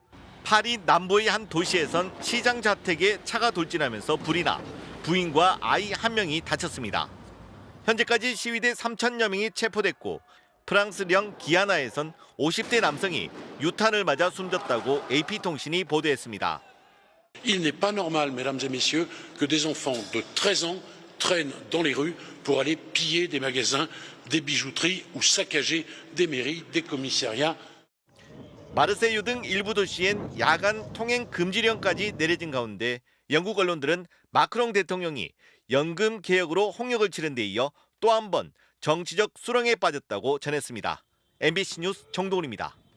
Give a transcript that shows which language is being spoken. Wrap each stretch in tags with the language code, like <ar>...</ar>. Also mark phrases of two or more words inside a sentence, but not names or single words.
<ko>파리 남부의 한 도시에선 시장 자택에 차가 돌진하면서 불이 나 부인과 아이 1명이 다쳤습니다. 현재까지 시위대 3,000여 명이 체포됐고 프랑스령 기아나에선 50대 남성이 유탄을 맞아 숨졌다고 AP통신이 보도했습니다.</ko> <fr>Il n'est pas normal, mesdames et messieurs, que des enfants de 13 ans traînent dans les rues pour aller piller des magasins, des bijouteries ou saccager des mairies, des commissariats.</fr> <ko>마르세유 등 일부 도시엔 야간 통행 금지령까지 내려진 가운데 영국 언론들은 마크롱 대통령이 연금 개혁으로 홍역을 치른 데 이어 또 한 번 정치적 수렁에 빠졌다고 전했습니다. MBC 뉴스 정동훈입니다.</ko>